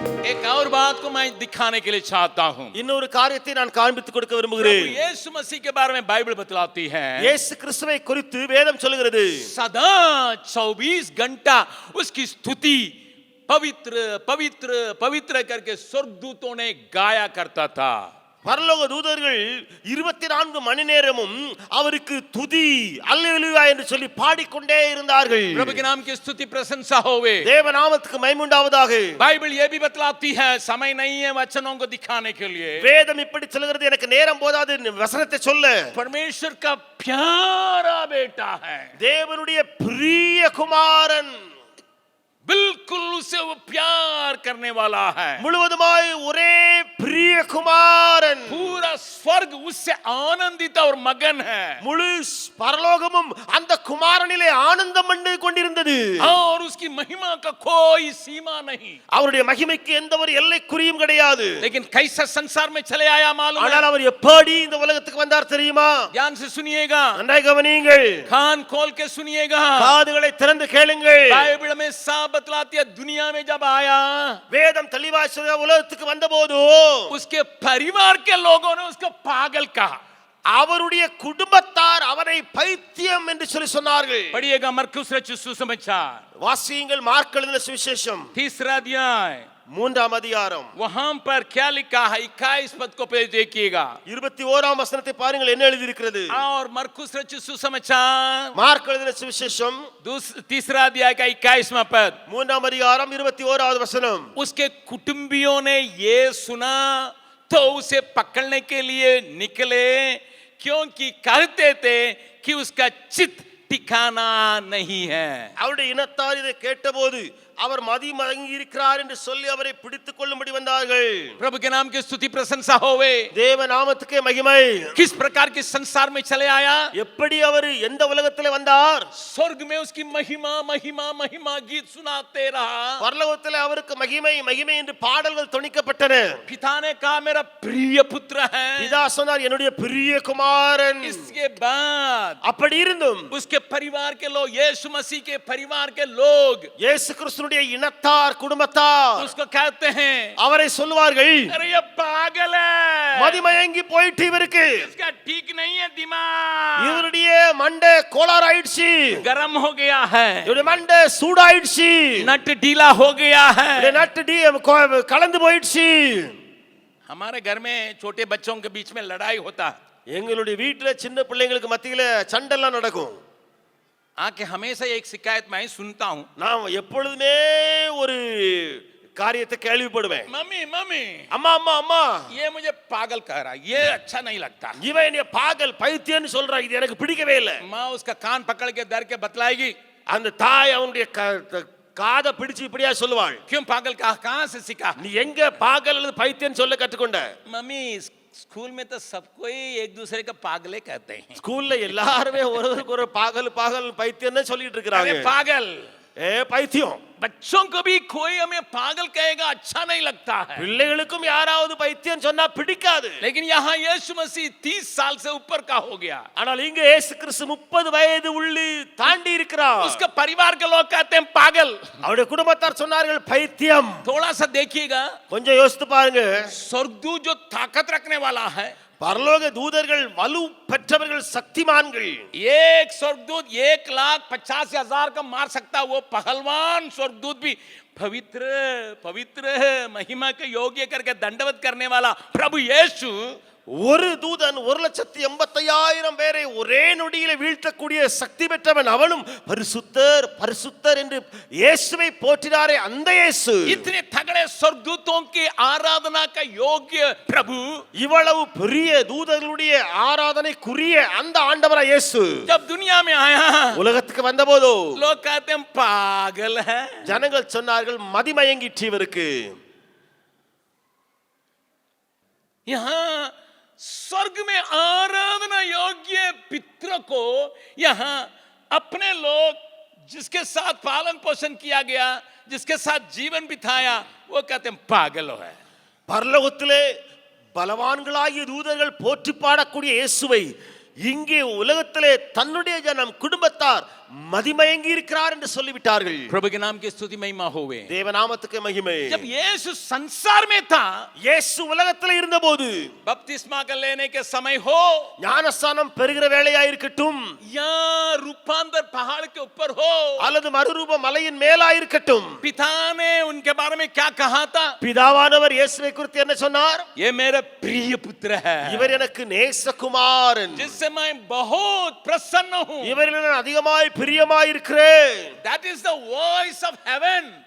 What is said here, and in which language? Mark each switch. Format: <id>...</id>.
<hi>एक और बात को मैं दिखाने के लिए चाहता हूं,</hi> <ta>இன்னொரு காரியத்தை நான் காண்பித்துக் கொடுக்க விரும்புகிறேன்.</ta> <hi>प्रभु यीशु मसीह के बारे में बाइबल बतलाती है,</hi> <ta>இயேசு கிறிஸ்துவை குறித்து வேதம் சொல்கிறது,</ta> <hi>सदा 24 घंटा उसकी स्तुति पवित्र पवित्र पवित्र करके स्वर्गदूतों ने गाया करता था।</hi> <ta>பரலோக தூதர்கள் 24 மணி நேரமும் அவருக்கு துதி அல்லேலூயா என்று சொல்லி பாடிக்கொண்டே இருந்தார்கள்.</ta> <hi>प्रभु के नाम की स्तुति प्रशंसा होवे,</hi> <ta>தேவ நாமத்துக்கு மகிமை உண்டாவதாக.</ta> <hi>बाइबल ये भी बतलाती है, समय नहीं है वचनों को दिखाने के लिए,</hi> <ta>வேதம் இப்படி சொல்கிறது, எனக்கு நேரம் போதாது வசனத்தை சொல்ல.</ta> <hi>परमेश्वर का प्यारा बेटा है,</hi> <ta>தேவனுடைய பிரிய குமாரன்,</ta> <hi>बिल्कुल उसे वो प्यार करने वाला है,</hi> <ta>முழுவதுமாய் ஒரே பிரிய குமாரன்,</ta> <hi>पूरा स्वर्ग उससे आनंदित और मगन है,</hi> <ta>முழு பரலோகமும் அந்த குமாரனிலே ஆனந்தம் பண்ணி கொண்டிருந்தது.</ta> <hi>और उसकी महिमा का कोई सीमा नहीं,</hi> <ta>அவருடைய மகிமைக்கு எந்த ஒரு எல்லைக்குறியும் கிடையாது.</ta> <hi>लेकिन कैसा संसार में चले आया मालूम है?</hi> <ta>ஆனால் அவர் எப்படி இந்த உலகத்துக்கு வந்தார் தெரியுமா?</ta> <hi>ध्यान से सुनिएगा,</hi> <ta>நன்றாக கவனியுங்கள்,</ta> <hi>कान खोल के सुनिएगा,</hi> <ta>காதுகளை திறந்து கேளுங்கள்.</ta> <hi>बाइबल में साफ बतलाती है, दुनिया में जब आया</hi> <ta>வேதம் தெளிவாய் சொல்ற, உலகத்துக்கு வந்தபோது</ta> <hi>उसके परिवार के लोगों ने उसको पागल कहा,</hi> <ta>அவருடைய குடும்பத்தார் அவரை பைத்தியம் என்று சொல்லி சொன்னார்கள்.</ta> <hi>पढ़िएगा मरकुस रचित सुसमाचार,</hi> <ta>வாசியுங்கள் மார்க் எழுதின சுவிசேஷம்</ta> <hi>3 अध्याय,</hi> <ta>3ஆம் அதிகாரம்</ta> <hi>वहां पर क्या लिखा है? 21 पद को पे देखिएगा,</hi> <ta>21ஆம் வசனத்தை பாருங்கள், என்ன எழுதி இருக்கிறது.</ta> <hi>और मरकुस रचित सुसमाचार</hi> <ta>மார்க் எழுதின சுவிசேஷம்</ta> <hi>3 अध्याय का 21वां पद,</hi> <ta>3ஆம் அதிகாரம் 21வது வசனம்.</ta> <hi>उसके कुटुंबियों ने ये सुना तो उसे पकड़ने के लिए निकले, क्योंकि कहते थे कि उसका चित्त ठिकाना नहीं है।</hi> <ta>அவருடைய இனத்தார் இதை கேட்டபோது அவர் மதிமயங்கி இருக்கிறார் என்று சொல்லி அவரை பிடித்துக் கொள்ளும்படி வந்தார்கள்.</ta> <hi>प्रभु के नाम की स्तुति प्रशंसा होवे.</hi> <ta>தேவ நாமத்துக்கே மகிமை.</ta> <hi>किस प्रकार के संसार में चले आया?</hi> <ta>எப்படி அவர் எந்த உலகத்திலே வந்தார்?</ta> <hi>स्वर्ग में उसकी महिमा महिमा महिमा गीत सुनाते रहा.</hi> <ta>பரலோகத்திலே அவருக்கு மகிமை மகிமை என்று பாடல்கள் தொனிக்கப்பட்டன.</ta> <hi>पिता ने कहा मेरा प्रिय पुत्र है.</hi> <ta>பிதா சொன்னார் என்னுடைய பிரிய குமாரன்.</ta> <hi>इसके बाद</hi> <ta>அப்படி இருந்தும்</ta> <hi>उसके परिवार के लोग, यीशु मसीह के परिवार के लोग</hi> <ta>இயேசு கிறிஸ்துவினுடைய இனத்தார் குடும்பத்தார்</ta> <hi>उसको कहते हैं</hi> <ta>அவரை சொல்வார்கள்,</ta> <hi>अरे ये पागल है,</hi> <ta>மதிமயங்கி போயிட்டு இவருக்கு,</ta> <hi>इसका ठीक नहीं है दिमाग,</hi> <ta>இவருடைய மண்டை கோளாறாயிடுச்சு,</ta> <hi>गरम हो गया है,</hi> <ta>இவருடைய மண்டை சூடாயிடுச்சு,</ta> <hi>नट ढीला हो गया है.</hi> <ta>இவருடைய நட்டு கலந்து போயிடுச்சு.</ta> <hi>हमारे घर में छोटे बच्चों के बीच में लड़ाई होता है.</hi> <ta>எங்களுடைய வீட்டுல சின்ன பிள்ளைங்களுக்கு மத்தியில சண்டெல்லாம் நடக்கும்.</ta> <hi>आके हमेशा एक शिकायत मैं सुनता हूँ,</hi> <ta>நான் எப்பொழுதுமே ஒரு காரியத்தை கேள்விப்படுவேன்.</ta> <hi>मम्मी मम्मी</hi> <ta>அம்மா அம்மா அம்மா</ta> <hi>ये मुझे पागल कह रहा है, ये अच्छा नहीं लगता.</hi> <ta>இவன் என்னைய பாகல் பைத்தியம்னு சொல்றான், இது எனக்கு பிடிக்கவே இல்லை.</ta> <hi>माँ उसका कान पकड़ के डर के बतलाएगी,</hi> <ta>அந்த தாய் அவனுடைய காதை பிடிச்சு இப்படியா சொல்லுவாள்,</ta> <hi>क्यों पागल कहा, कहाँ से सीखा?</hi> <ta>நீ எங்க பாகல் அல்லது பைத்தியம் சொல்ல கற்றுக்கொண்ட?</ta> <hi>मम्मी स्कूल में तो सबको ही एक दूसरे का पागले कहते हैं.</hi> <ta>ஸ்கூல்ல எல்லாருமே ஒருவருக்கு ஒரு பாகல் பாகல் பைத்தியம்னு சொல்லிட்டு</ta> <hi>अरे</hi> <ta>இருக்காங்க.</ta> <hi>पागल,</hi> <ta>ஏ பைத்தியம்.</ta> <hi>बच्चों को भी कोई हमें पागल कहेगा अच्छा नहीं लगता है.</hi> <ta>பிள்ளைகளுக்கும் யாராவது பைத்தியம் சொன்னா பிடிக்காது.</ta> <hi>लेकिन यहाँ यीशु मसीह 30 साल से ऊपर का हो गया.</hi> <ta>ஆனால் இங்க இயேசு கிறிஸ்து 30 வயது உள்ளி தாண்டி இருக்கிறார்.</ta> <hi>उसका परिवार के लोग कहते हैं पागल.</hi> <ta>அவருடைய குடும்பத்தார் சொன்னார்கள் பைத்தியம்.</ta> <hi>थोड़ा सा देखिएगा,</hi> <ta>கொஞ்சம் யோசித்து பாருங்க.</ta> <hi>स्वर्गदूत जो ताकत रखने वाला है,</hi> <ta>பரலோக தூதர்கள் வலு பெற்றவர்கள் சக்திமான்கள்.</ta> <hi>एक स्वर्गदूत 1,50,000 का मार सकता, वो पहलवान स्वर्गदूत भी पवित्र पवित्र महिमा के योग्य करके दंडवत करने वाला प्रभु यीशु,</hi> <ta>ஒரு தூதன் 1,85,000 பேரை ஒரே நொடியில வீழ்த்தக்கூடிய சக்தி பெற்றவன் அவனும் பரிசுத்தர் பரிசுத்தர் என்று இயேசுவை போற்றினாரே அந்த இயேசு.</ta> <hi>इतने तगड़े स्वर्गदूतों की आराधना का योग्य प्रभु,</hi> <ta>இவ்வளவு பெரிய தூதர்களுடைய ஆராதனைக்குரிய அந்த ஆண்டவரா இயேசு</ta> <hi>जब दुनिया में आया,</hi> <ta>உலகத்துக்கு வந்தபோது</ta> <hi>लोग कहते हैं पागल है.</hi> <ta>ஜனங்கள் சொன்னார்கள் மதிமயங்கிற்று இவருக்கு.</ta> <hi>यहाँ स्वर्ग में आराधना योग्य पितरों को यहाँ अपने लोग जिसके साथ पालन पोषण किया गया, जिसके साथ जीवन बिताया, वो कहते हैं पागल है.</hi> <ta>பரலோகத்திலே பலவான்களாகிய தூதர்கள் போற்றி பாடக்கூடிய இயேசுவை இங்கே உலகத்திலே தன்னுடைய ஜனம் குடும்பத்தார் மதிமயங்கி இருக்கிறார் என்று சொல்லிவிட்டார்கள்.</ta> <hi>प्रभु के नाम की स्तुति महिमा होवे.</hi> <ta>தேவ நாமத்துக்கு மகிமை.</ta> <hi>जब यीशु संसार में था,</hi> <ta>இயேசு உலகத்தில் இருந்தபோது</ta> <hi>बपतिस्मा का लेने के समय हो</hi> <ta>ஞானஸ்நானம் பெறுகிற வேளையா இருக்கட்டும்,</ta> <hi>या रूपांतर पहाड़ के ऊपर हो,</hi> <ta>அல்லது மறுரூப மலையின் மேலா இருக்கட்டும்,</ta> <hi>पिता ने उनके बारे में क्या कहा था?</hi> <ta>பிதாவானவர் இயேசுவை குறித்து என்ன சொன்னார்?</ta> <hi>ये मेरा प्रिय पुत्र है,</hi> <ta>இவர் எனக்கு நேசகுமாரன்,</ta> <hi>जिससे मैं बहुत प्रसन्न हूँ.</hi> <ta>இவரில் நான் அதிகமாய் பிரியமாய் இருக்கிறேன்.</ta> <en>That is the voice of heaven.</en>